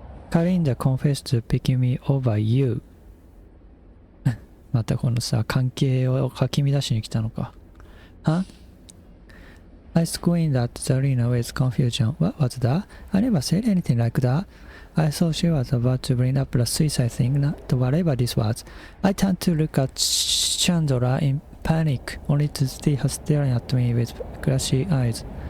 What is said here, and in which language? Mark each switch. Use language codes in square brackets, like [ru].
[en] Karinda confessed to picking me over you. [ja] またこのさ、関係をかき乱しに来たのか。 [en] Huh? I screamed at Zarina with confusion. What was that? I never said anything like that. I thought she was about to bring up the suicide thing, not whatever this was. I turned to look at Chandra in panic, only to see her staring at me with glassy eyes.